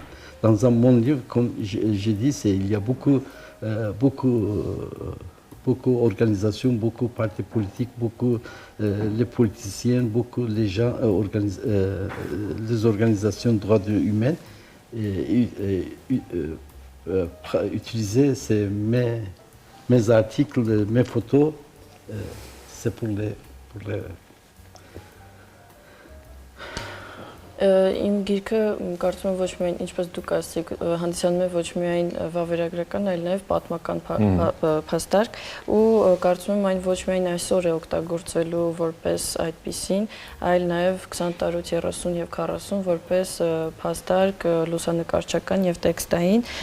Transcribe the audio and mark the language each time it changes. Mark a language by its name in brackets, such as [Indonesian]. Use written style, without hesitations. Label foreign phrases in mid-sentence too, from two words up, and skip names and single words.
[French] Dans mon livre, comme j'ai dit, il y a beaucoup d'organisations, beaucoup de partis politiques, beaucoup les politiciens, beaucoup les gens, les organisations de droits humains. Utiliser mes articles, mes photos, c'est pour les... [Armenian] Իմ գիրքը կարծում եմ ոչ միայն ինչպես դուք ասացիք հանդիսանում է ոչ միայն վավերագրական, այլ նաև պատմական փաստարկ ու կարծում եմ այն ոչ միայն այսօր է օգտագործվելու որպես այդպիսին, այլ նաև 20 տարուց 30 եւ 40 որպես փաստարկ լուսանկարչական եւ տեքստային